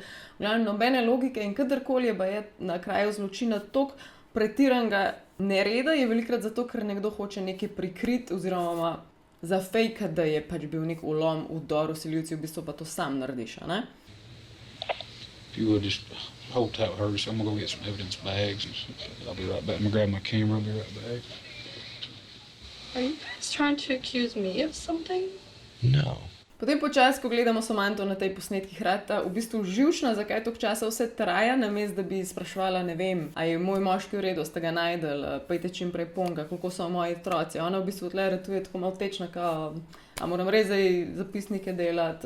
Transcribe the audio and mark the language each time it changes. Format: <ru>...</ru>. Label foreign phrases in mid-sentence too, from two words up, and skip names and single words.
<sl>V glavnem nobene logike in kadarkoli je na kraju zločina toliko pretiranega nereda, je velikrat zato, ker nekdo hoče nekaj prikriti oziroma zafejkati, da je pač bil nek ulom, vdor, vsiljivci, v bistvu pa to sam narediš, ne?</sl> <en>If you would just hold tight with her, so I'm gonna go get some evidence bags and I'll be right back. I'm gonna grab my camera, I'll be right back. Are you guys trying to accuse me of something? No.</en> <sl>Potem počasi, ko gledamo Samantho na tej posnetkih, rata v bistvu živčna, zakaj toliko časa vse traja, namesto da bi spraševala, ne vem, a je moj moški v redu, ste ga najdeli, pejte čim prej ponga, koliko so moji otroci. Ona v bistvu tle ratuje tako malo tečna, kao, a moram res zdaj zapisnike delati.</sl>